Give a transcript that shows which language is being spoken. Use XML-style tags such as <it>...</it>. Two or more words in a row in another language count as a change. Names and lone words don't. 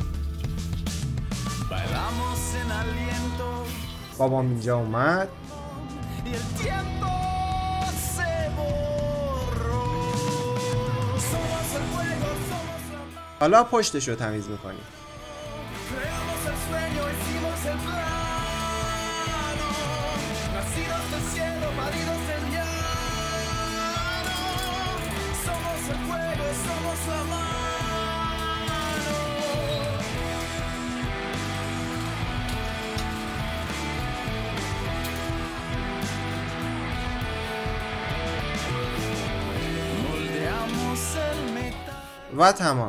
<es>Bailamos en aliento.</es> <fa>بابام اینجا اومد.</fa> <es>Y el tiempo se borró. Somos el fuego, somos la mano.</es> <fa>حالا پشتش رو تمیز میکنیم.</fa> <es>Creamos el sueño, hicimos el plano. Nacidos del cielo, paridos del llano. Somos el fuego, somos la mano.</es> <fa>و تمام.</fa>